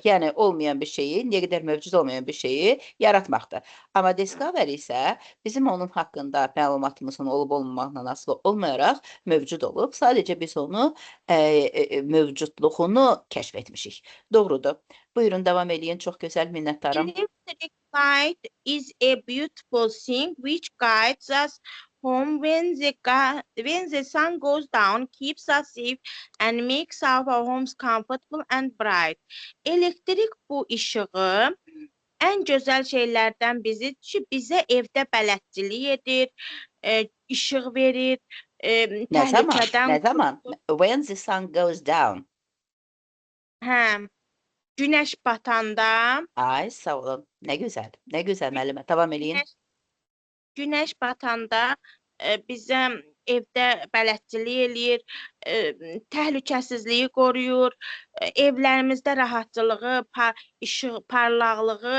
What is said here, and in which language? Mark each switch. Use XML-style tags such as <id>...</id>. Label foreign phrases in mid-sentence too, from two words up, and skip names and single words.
<az>Yəni olmayan bir şeyi, nə qədər mövcud olmayan bir şeyi yaratmaqdır. Amma discover isə bizim onun haqqında məlumatımızın olub-olmamaqla asılı olmayaraq mövcud olub. Sadəcə biz onu mövcudluğunu kəşf etmişik. Doğrudur. Buyurun, davam edin. Çox gözəl, minnətdaram.</az> <en>Electric light is a beautiful thing which guides us home when the sun goes down, keeps us safe and makes our homes comfortable and bright.</en> <az>Elektrik bu işığı ən gözəl şeylərdən biridir ki, bizə evdə bələdçilik edir, işıq verir, təhlükədən... Nə zaman?</az> <en>When the sun goes down.</en> <az>Hə, günəş batanda... Ay, sağ olun. Nə gözəl müəllimə. Davam edin. Günəş batanda bizə evdə bələdçilik eləyir, təhlükəsizliyi qoruyur, evlərimizdə rahatçılığı, parlaqlığı...</az>